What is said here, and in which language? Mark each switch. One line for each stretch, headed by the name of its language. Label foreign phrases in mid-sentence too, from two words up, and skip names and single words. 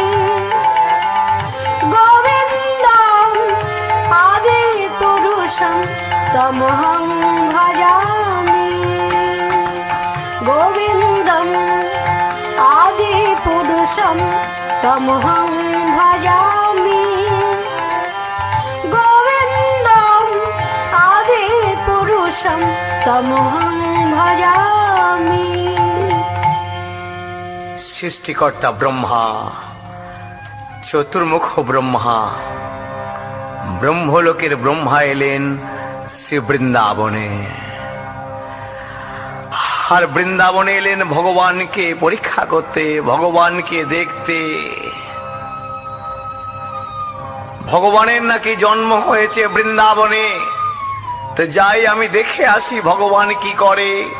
Sanskrit: गोविन्दम् आदि पुरुषं तमहं भजामि गोविन्दम् आदि पुरुषं तमहं भजामि गोविन्दम् आदि पुरुषं तमहं भजामि
Bangla: সৃষ্টিকর্তা ব্রহ্মা চতুর্মুখ ব্রহ্মা ব্রহ্মলোকের ব্রহ্মা এলেন শ্রী বৃন্দাবনে আর বৃন্দাবনে এলেন ভগবানকে পরীক্ষা করতে ভগবানকে দেখতে ভগবানের নাকি জন্ম হয়েছে বৃন্দাবনে তো যাই আমি দেখে আসি ভগবান কি করে